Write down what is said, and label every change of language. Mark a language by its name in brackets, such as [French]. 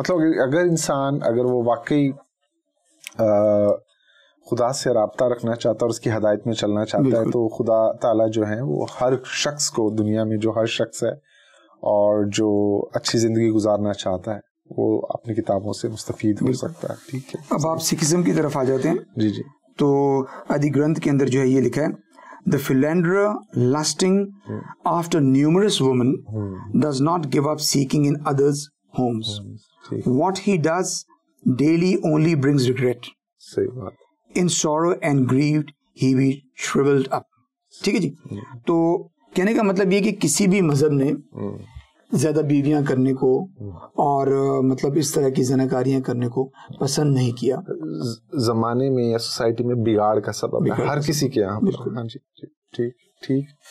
[Urdu] مطلب اگر انسان اگر وہ واقعی خدا سے رابطہ رکھنا چاہتا ہے اور اس کی ہدایت میں چلنا چاہتا ہے, تو خدا تعالیٰ جو ہے وہ ہر شخص کو, دنیا میں جو ہر شخص ہے اور جو اچھی زندگی گزارنا چاہتا ہے, وہ اپنی کتابوں سے مستفید ہو سکتا ہے. ٹھیک ہے. اب آپ سکھزم کی طرف آ جاتے ہیں. جی جی. تو آدی گرنتھ کے اندر جو ہے یہ لکھا ہے, [English] The philanderer lusting after numerous women does not give up seeking in others' homes. What he does daily only brings regret. [Urdu] صحیح بات. [English] In sorrow and grieved he be shriveled up. [Urdu] ٹھیک ہے جی. تو کہنے کا مطلب یہ کہ کسی بھی مذہب نے زیادہ بیویاں کرنے کو اور مطلب اس طرح کی زناکاریاں کرنے کو پسند نہیں کیا. زمانے میں یا سوسائٹی میں بگاڑ کا سبب ہے ہر کسی کے یہاں. ہاں جی. ٹھیک ٹھیک.